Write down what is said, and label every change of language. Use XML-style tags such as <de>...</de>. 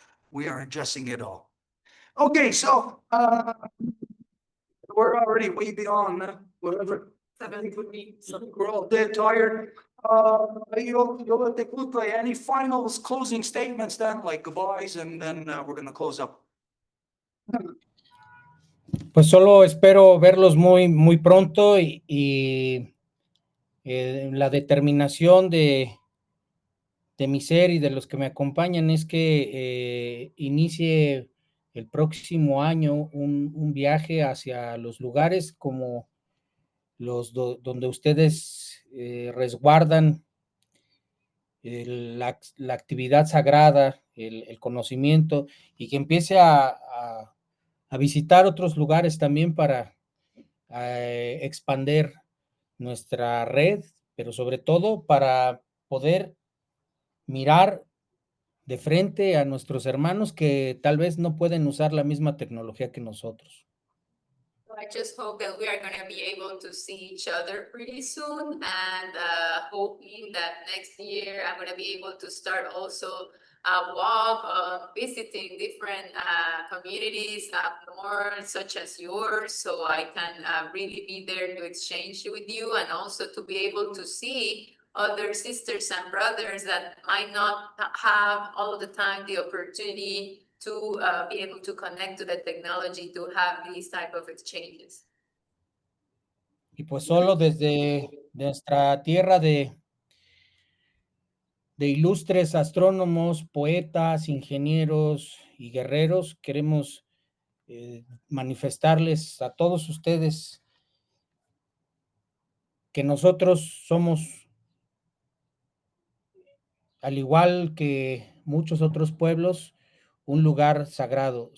<en>We are addressing it all. Okay, so we're already way beyond whatever. I think we're all dead tired. Yolotecuhtli, any final closing statements then, like goodbyes, and then we're going to close up.</en> <es>Pues solo espero verlos muy pronto y la determinación de mi ser y de los que me acompañan es que inicie el próximo año un viaje hacia los lugares como donde ustedes resguardan la actividad sagrada, el conocimiento, y que empiece a visitar otros lugares también para expander nuestra red, pero sobre todo para poder mirar de frente a nuestros hermanos que tal vez no pueden usar la misma tecnología que nosotros.</es> <en>I just hope that we are going to be able to see each other pretty soon, and hoping that next year I'm going to be able to start also a walk, visiting different communities up north, such as yours, so I can really be there to exchange with you, and also to be able to see other sisters and brothers that might not have all of the time the opportunity to be able to connect to the technology to have these type of exchanges.</en> <es>Y pues solo desde nuestra tierra de ilustres astrónomos, poetas, ingenieros y guerreros, queremos manifestarles a todos ustedes que nosotros somos, al igual que muchos otros pueblos, un lugar sagrado.</es>